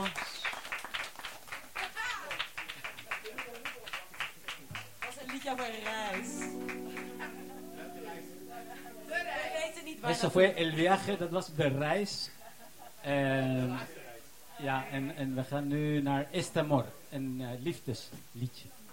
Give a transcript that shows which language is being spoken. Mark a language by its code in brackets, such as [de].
[nl] Was een liedje over reis. De reis. We weten niet waar. [es] Eso fue el viaje, [nl] dat was de reis. Ja, en we gaan nu naar Este Amor, een liefdesliedje.